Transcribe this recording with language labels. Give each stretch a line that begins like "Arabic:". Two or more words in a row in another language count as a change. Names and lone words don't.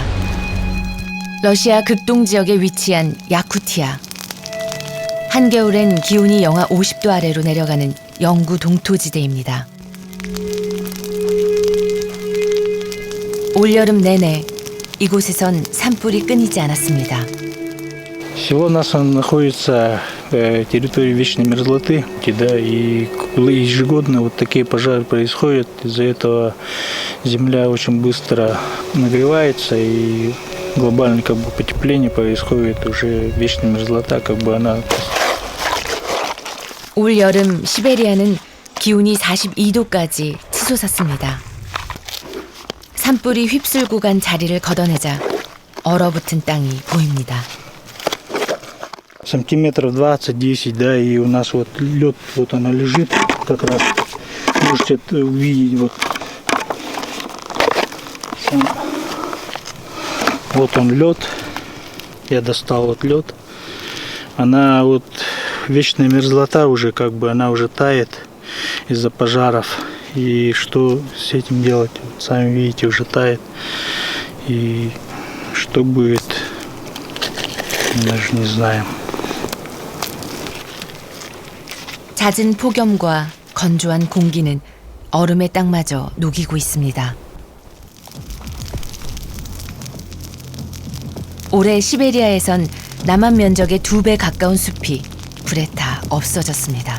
Korean: 러시아 극동 지역에 위치한 야쿠티아. 한겨울엔 기온이 영하 50도 아래로 내려가는 영구 동토지대입니다. 올여름 내내 이곳에선 산불이 끊이지 않았습니다.
Russian: Всего у нас он находится в территории вечной мерзлоты, да, и ежегодно вот такие пожары происходят. Из-за этого земля очень быстро нагревается, и глобальное потепление происходит, уже вечная мерзлота, она.
Korean: 올 여름 시베리아는 기온이 42도까지 치솟았습니다. 산불이 휩쓸고 간 자리를 걷어내자 얼어붙은 땅이 보입니다.
Russian: Сантиметров 20-10, да, и у нас вот лед, вот она лежит, как раз можете это увидеть, вот он лед, я достал вот лед, она вот вечная мерзлота уже, она уже тает из-за пожаров, и что с этим делать, сами видите, уже тает, и что будет, даже не знаем.
Korean: 잦은 폭염과 건조한 공기는 얼음의 땅마저 녹이고 있습니다. 올해 시베리아에선 남한 면적의 2배 가까운 숲이 불에 타 없어졌습니다.